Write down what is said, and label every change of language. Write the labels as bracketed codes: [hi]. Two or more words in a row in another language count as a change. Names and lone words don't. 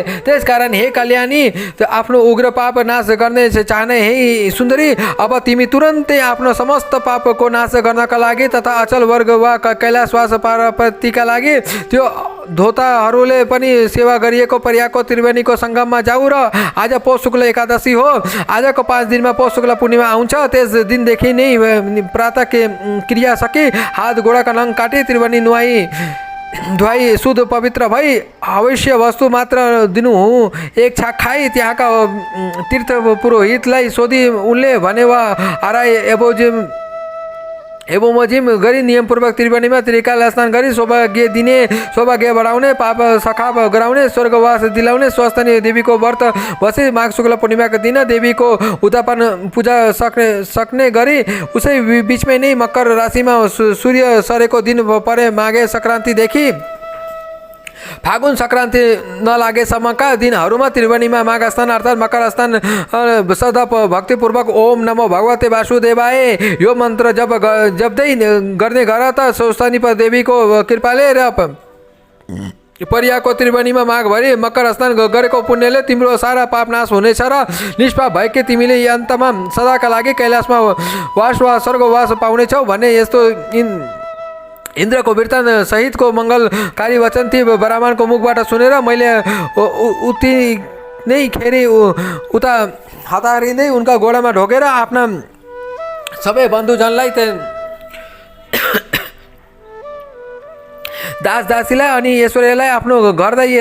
[ne] त्यसकारण हे कल्याणी, आफ्नो उग्र पाप नाश गर्ने चाहने हे सुन्दरी, अब तिमी तुरन्तै आफ्नो समस्त पापको नाश गर्नका लागि तथा अचल वर्ग वा कैलाशवास प्राप्तिका लागि त्यो धोताहरूले पनि सेवा गरिएको प्रयागको त्रिवेणीको सङ्गममा जाऊ। र आज पौष शुक्ल एकादशी हो। आजको 5 दिनमा पौष शुक्ल पूर्णिमा आउँछ। त्यस दिनदेखि नै प्रातः क्रिया सकी हात गोडाका नङ काटी त्रिवेणी धुवाई शुद्ध पवित्र भई अवश्य वस्तु मात्र दिनु हुँ। एक छाक खाई त्यहाँका तीर्थ पुरोहितलाई सोधी उनले भने वा हराई एवोमजिम गरी नियमपूर्वक त्रिवेणीमा त्रिकाल स्नान गरी सौभाग्य दिने, सौभाग्य बढाउने, पाप सखाप गराउने, स्वर्गवास दिलाउने स्वस्तानी देवीको व्रत बसी माघ शुक्ल पूर्णिमाको दिन देवीको उद्यापन पूजा सक्ने गरी उसै बिचमै नै मकर राशिमा सूर्य सरेको दिन परे माघे सङ्क्रान्तिदेखि फागुन सङ्क्रान्ति नलागेसम्मका दिनहरूमा त्रिवेणीमा माघ स्नान अर्थात् मकर स्नान सदा भक्तिपूर्वक [sa] ओम नमो भगवते वासुदेवाय [ne] यो मन्त्र जप्दै गर्ने गर त स्वस्तानी देवीको कृपाले र प्रयागको त्रिवेणीमा माघभरि मकर स्नान गरेको पुण्यले तिम्रो सारा पाप नाश हुनेछ र निष्पाप भएकै तिमीले अन्तमा सदाका लागि कैलाशमा वास वा स्वर्गवास पाउनेछौ भन्ने यस्तो इन्द्रको वृत्तान्त सहितको मङ्गलकारी वचन ती ब्राह्मणको मुखबाट सुनेर मैले उति नै खेरी उता हतारिँदै उनका गोडामा ढोकेर आफ्ना सबै बन्धुजनलाई दासदासीलाई अनि ईश्वरलाई आफ्नो घर दै।